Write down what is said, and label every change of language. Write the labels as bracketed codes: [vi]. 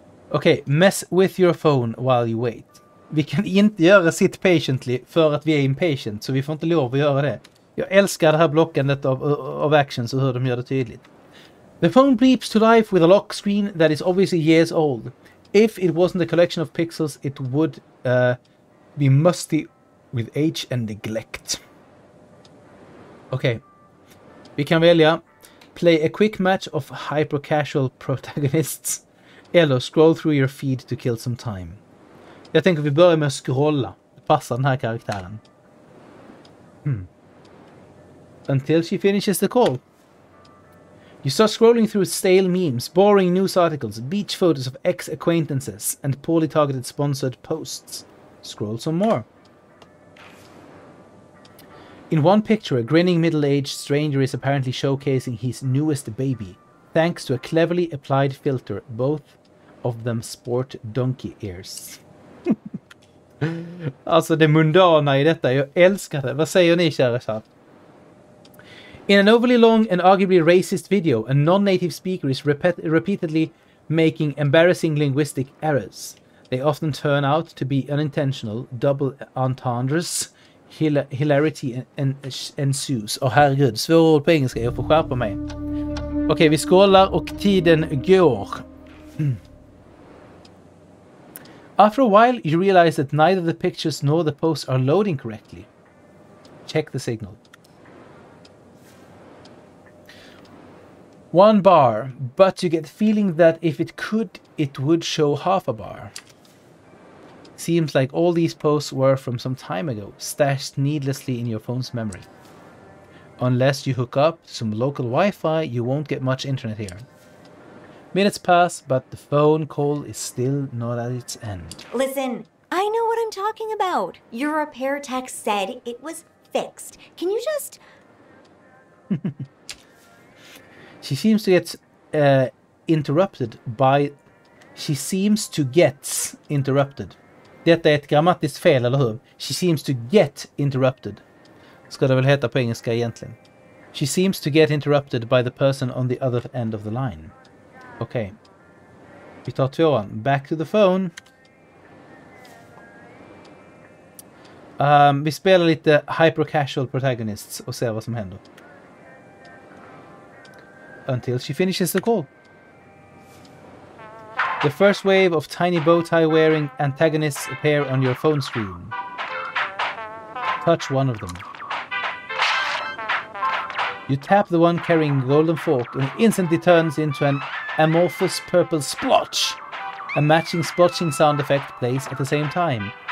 [en] Okej, mess with your phone while you wait. [sv] Vi kan inte göra [en] sit patiently [sv] för att vi är impatient, så vi får inte lov att göra det. Jag älskar det här blockandet av actions och hur de gör det tydligt. [en] The phone bleeps to life with a lock screen that is obviously years old. If it wasn't a collection of pixels, it would be musty with age and neglect. [sv] Okej. Vi kan välja [en] play a quick match of hyper-casual protagonists [sv] eller [en] scroll through your feed to kill some time. [sv] Jag tänker vi börjar med att scrolla. Det passar den här karaktären. [en] Until she finishes the call. You start scrolling through stale memes, boring news articles, beach photos of ex-acquaintances, and poorly targeted sponsored posts. Scroll some more. In one picture, a grinning middle-aged stranger is apparently showcasing his newest baby, thanks to a cleverly applied filter. Both of them sport donkey ears. [sv] Alltså det mundana i detta, jag älskar det. Vad säger ni, kära chat? [en] In an overly long and arguably racist video, a non-native speaker is repeatedly making embarrassing linguistic errors. They often turn out to be unintentional, double entendres. Hilarity ensues. [sv] Åh herregud, svåra ord på engelska, jag får skärpa mig. Okej, vi scrollar och tiden går. [en] After a while, you realize that neither the pictures nor the posts are loading correctly. Check the signal. 1 bar, but you get the feeling that if it could, it would show half a bar. Seems like all these posts were from some time ago, stashed needlessly in your phone's memory. Unless you hook up some local Wi-Fi, you won't get much internet here. Minutes pass, but the phone call is still not at its end. Listen, I know what I'm talking about. Your repair tech said it was fixed. Can you just... She seems to get interrupted by... She seems to get interrupted. [sv] Detta är ett grammatiskt fel, eller hur? [en] She seems to get interrupted. [sv] Ska det väl heta på engelska egentligen. [en] She seems to get interrupted by the person on the other end of the line. [sv] Okej. Vi tar 2:an. [en] Back to the phone. [sv] Vi spelar lite hyper-casual protagonists och ser vad som händer. [en] Until she finishes the call. The first wave of tiny bow tie wearing antagonists appear on your phone screen. Touch one of them. You tap the one carrying a golden fork and it instantly turns into an amorphous purple splotch. A matching splotching sound effect plays at the same time.